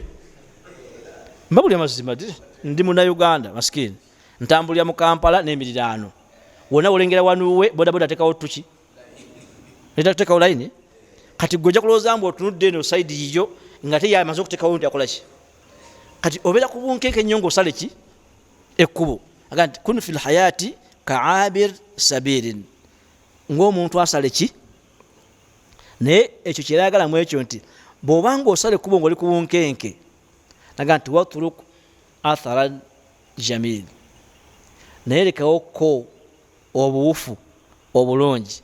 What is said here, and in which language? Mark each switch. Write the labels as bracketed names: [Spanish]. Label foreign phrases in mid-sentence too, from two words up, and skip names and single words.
[Ganda] Mbabuli amazima ndi Munnayuganda masikini ntambulira mu Kampala n'emiriraano wonna olengera wanuwe bodaboda ateekawo tuki teekawo layini. Kati gwe ojja kulowooza mbu otunudde eno sayidi yiyo nga te yamaze okuteekawo nti akola ki. Kati obeera ku bunkenke nnyo ng'osale ki ekkubo. Aga nti [Arabic] كن في الحياة كعابر صابرين, [Ganda] ng'omuntu asale ki. Naye ekyo kyerayagala mu ekyo nti bw'obanga osala ekkubo ng'oli ku bunkenke naga nti [Arabic] واترك أثرا جميلا, [Ganda] naye lekawo ko obuwufu obulungi.